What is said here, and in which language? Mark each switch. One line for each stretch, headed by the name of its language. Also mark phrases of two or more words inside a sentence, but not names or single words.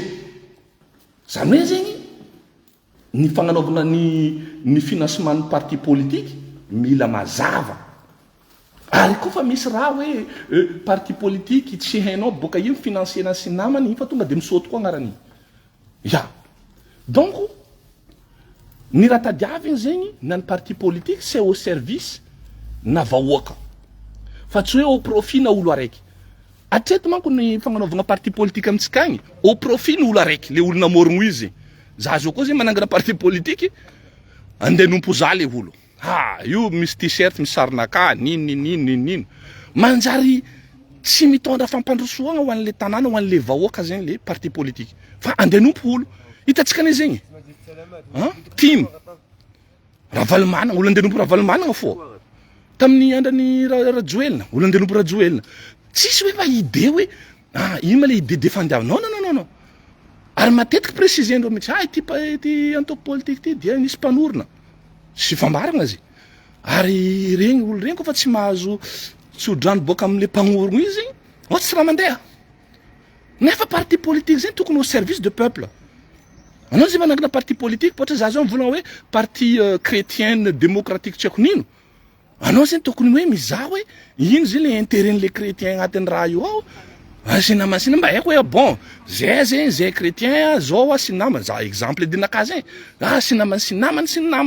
Malagasy: Zany hoe zegny ny fagnanaovana ny financement ny
French: parti politique
Malagasy: mila mazava. Ary koa fa misy raha hoe
French: parti politique
Malagasy: tsy hainao boka io financiena sy namany fa tonga de misaoty koa agnarany. Ya. Donc ny raha tadiaviny zegny na ny
French: parti politique c'est au service
Malagasy: na vahoaka. Fa tsy hoe
French: au profit
Malagasy: na olo araiky. Atreto manko ny fagnanaovana
French: parti politique
Malagasy: amintsika agny
French: au profit
Malagasy: ny olo araiky le olo namorogno izy. Za zao koa zegny manangana
French: parti politique
Malagasy: andeha nompo za le olo. Io misy t-shirt misy sarinaka nino manjary tsy mitondra fampandrosoagna ho an'le tanàna ho an'le vahoaka zegny le
French: parti politique
Malagasy: fa andeha nompo olo. Hitatsika ne zegny team Ravalomanana olo andeha nompo Ravalomanana fô tamin'ny andrany Rajoelina olo andeha nompo Rajoelina tsisy hoe fa idée hoe ino ma
French: le idée défendiable non.
Malagasy: Ary matetiky précisendreo mihitsy ty antoko politique ty dia nisy mpanorona sy fambarana zay. Ary regny olo regny kofa tsy mahazo tsodrano boka amin'le mpagnorogno izy tsy raha mandeha. Nefa
French: parti politique
Malagasy: zegny tokony
French: au service de peuple.
Malagasy: Anao zay manangana
French: parti politique
Malagasy: pohatra za zao mivolagna hoe
French: parti chrétienne démocratique
Malagasy: tsy haiko nino. Anao zegny tokony hoe mizaha hoe ino zay le intérêt-n'le chrétien agnatin'ny raha io ao. Sy namana sy mba haiko hoe bon zay chrétien zao sy namana za exemple dinaka zegny sy namana sy namana.